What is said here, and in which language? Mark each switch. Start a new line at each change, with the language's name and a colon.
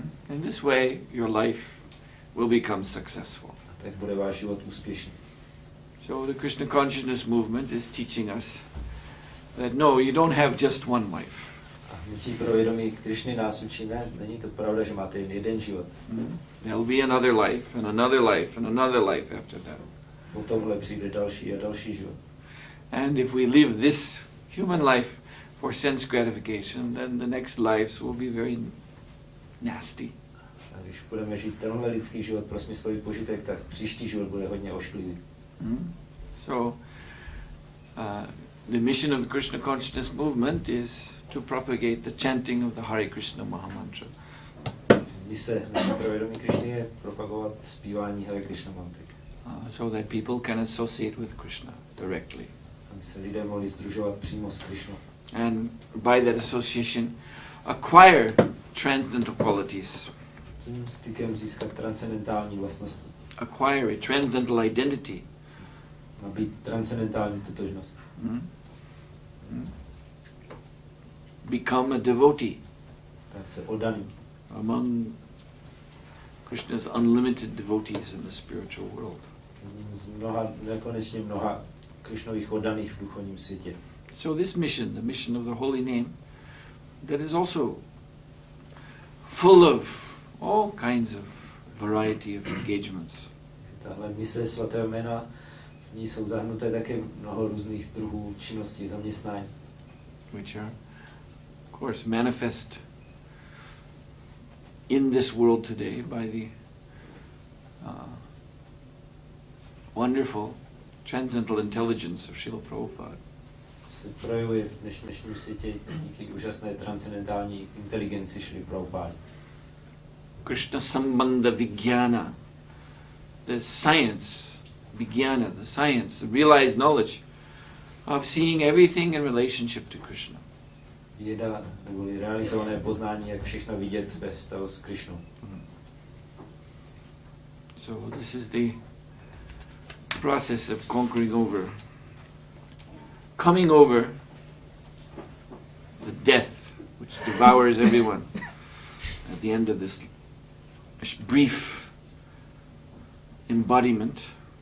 English: In this way, your life will become successful.
Czech: A tak bude váš život úspěšný.
English: So the Krishna consciousness movement is teaching us that no, you don't have just one life.
Czech: A hnutí pro vědomí Krišny nás učí, ne, není to pravda, že máte jen jeden život.
English: There'll be another life, and another life, and another life after that.
Czech: Po tomhle přijde další a další život.
English: And if we live this human life for sense gratification, then the next lives will be very nasty.
Czech: A když budeme žít tenhle lidský život pro smyslový požitek, tak příští život bude hodně ošklivý.
English: So, the mission of the Krishna consciousness movement is to propagate the chanting of the Hare Krishna Mahamantra.
Czech: Mise naší pro vědomí Krišny je propagovat zpívání Hare Krishna mantry.
English: So that people can associate with Krishna directly.
Czech: Aby se lidé mohli sdružovat přímo s Krišnou.
English: And by that association, acquire transcendental qualities.
Czech: Tím stykem získat transcendentální vlastnosti.
English: Acquire a transcendental identity.
Czech: Nabít transcendentální totožnost.
English: Become a devotee
Czech: Stát se oddaným.
English: among Krishna's unlimited devotees in the spiritual world.
Czech: Z nekonečně mnoha Krišnových oddaných v duchovním světě.
English: So this mission, the mission of the holy name, that is also full of all kinds of variety of engagements.
Czech: Tahle mise svatého jména, v ní jsou zahrnuté také mnoho různých druhů činností, zaměstnání.
English: Which are, of course, manifest in this world today by the wonderful transcendental intelligence of Srila Prabhupada.
Czech: Se projevuje v dnešním světě díky úžasné transcendentální inteligenci Šrily Prabhupády.
English: Krishna Sambandha Vijnana, the science, Vijnana, the science, the realized knowledge of seeing everything in relationship to Krishna.
Czech: Věda, nebo realizované poznání, jak všechno vidět ve vztahu s Krišnou.
English: So this is the process of conquering over, coming over the death which devours everyone at the end of this brief embodiment.